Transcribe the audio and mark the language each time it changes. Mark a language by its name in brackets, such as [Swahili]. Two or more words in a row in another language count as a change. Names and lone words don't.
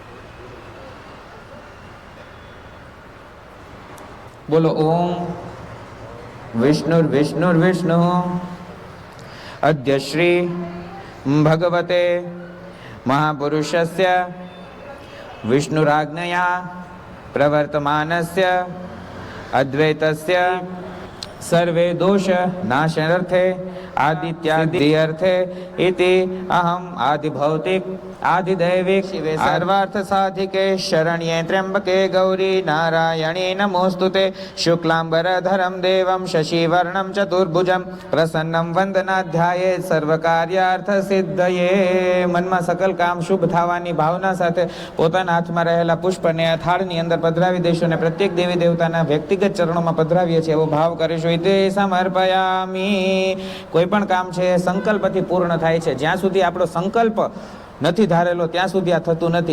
[Sanskrit] બોલો ओम विष्णुर्विष्णुर्विष्णु अद्य श्री भगवते महापुरुषस्य विष्णुराज्ञया प्रवर्तमानस्य अद्वैतस्य सर्वे दोष नाशार्थे आदित्यादि अर्थे इति अहम आदिभौतिक आदिदैविक सर्वार्थ साधिके शरण्ये त्र्यंबके गौरी नारायणी नमोस्तुते शुक्लांबरधरं देवं शशिवर्णं चतुर्भुजं प्रसन्नं वंदनाध्याये सर्वकार्यार्थ सिद्धये। [Gujarati] મનમાં સકલ કામ શુભ થવાની ભાવના સાથે પોતાના હાથમાં રહેલા પુષ્પને આ થાળની અંદર પધરાવી દઈશું અને પ્રત્યેક દેવી દેવતાના વ્યક્તિગત ચરણોમાં પધરાવીએ છીએ એવો ભાવ કરીશું. તે સમર્પયામી. કોઈ પણ કામ છે સંકલ્પથી પૂર્ણ થાય છે. જ્યાં સુધી આપણો સંકલ્પ નથી ધારેલો ત્યાં સુધી આ થતું નથી.